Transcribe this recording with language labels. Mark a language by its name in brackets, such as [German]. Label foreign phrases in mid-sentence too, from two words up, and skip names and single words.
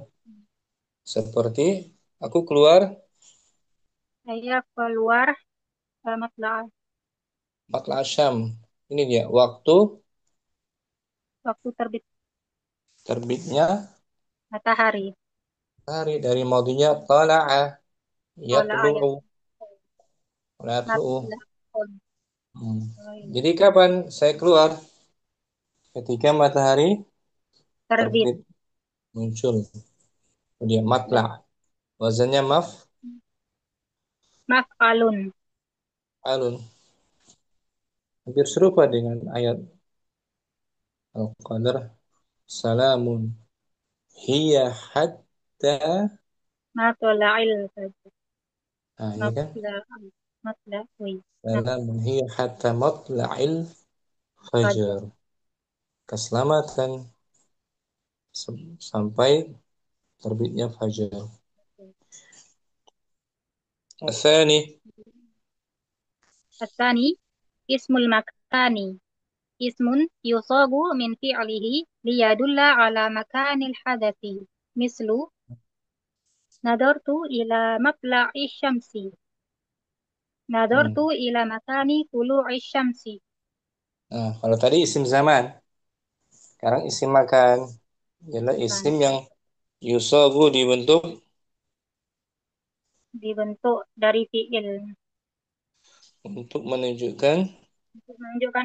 [Indonesian] Seperti aku keluar Saya keluar matla'a [Arabic] مطلع الشمس. [Indonesian] Ini dia waktu waktu terbit terbitnya matahari. hari dari maudinya tala'a Matla'a ya. [Arabic] يطلع يطلع. Matla'un. [Indonesian] Hmm. Jadi kapan saya keluar? Ketika matahari Terbit. terbit muncul. Kemudian matla. Ya. Wazannya Maf'alun. alun. Hampir serupa dengan ayat Al-Qadar. [Arabic] سلام هي حتى. مطلع الفجر. [Indonesian] Nah, ini kan. [Arabic] مطلعا مطلعي. سلام هي حتى مطلع Fajr. [Indonesian] fajar. Keselamatan sampai terbitnya fajar. [Arabic] Asani. الثاني اسم المكان. اسم يصاغ من فعله ليدل على مكان الحدث. مثل نظرت إلى مطلع الشمس. نظرت إلى مكان طلوع الشمس. [Indonesian] Nah, kalau tadi isim zaman, sekarang isim makan. Ialah isim yang yusabu dibentuk Dibentuk dari fi'il untuk menunjukkan